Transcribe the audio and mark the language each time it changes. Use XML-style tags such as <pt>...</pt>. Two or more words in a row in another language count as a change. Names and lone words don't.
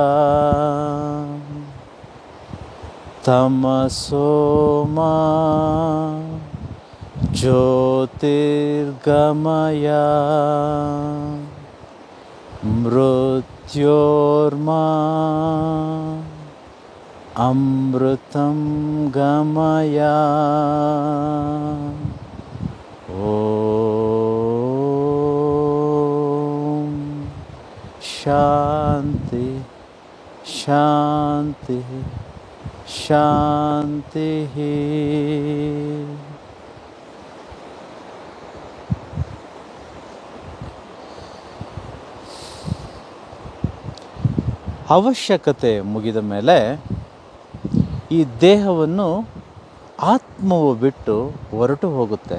<sa>तमसो मा ज्योतिर्गमय मृत्योर्मा अमृतं गमय। शांति शांति शांति।</sa> <kn>ಅವಶ್ಯಕತೆ ಮುಗಿದ ಮೇಲೆ ಈ ದೇಹವನ್ನು ಆತ್ಮವು ಬಿಟ್ಟು ಹೊರಟು ಹೋಗುತ್ತೆ.</kn>